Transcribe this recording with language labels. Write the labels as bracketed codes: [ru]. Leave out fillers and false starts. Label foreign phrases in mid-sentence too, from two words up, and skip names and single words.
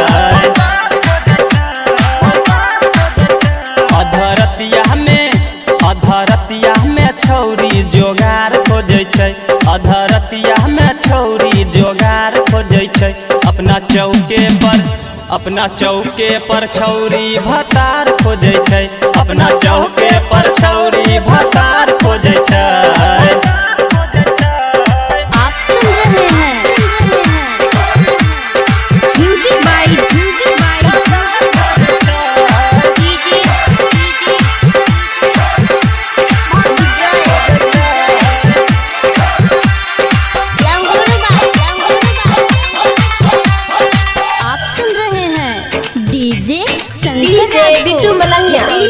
[anp] अधरतिया में छौरी जोगार खोजै छै, अधरतिया में छौरी जोगार खोजै छै। अपना चौके पर छौरी भतार खोजै छै, अपना चौके पर छौरी भतार खोजै छै। [hi] आप सुन रहे हैं [en] music by DJ [hi] आप सुन रहे हैं डीजे बिट्टू मलंगिया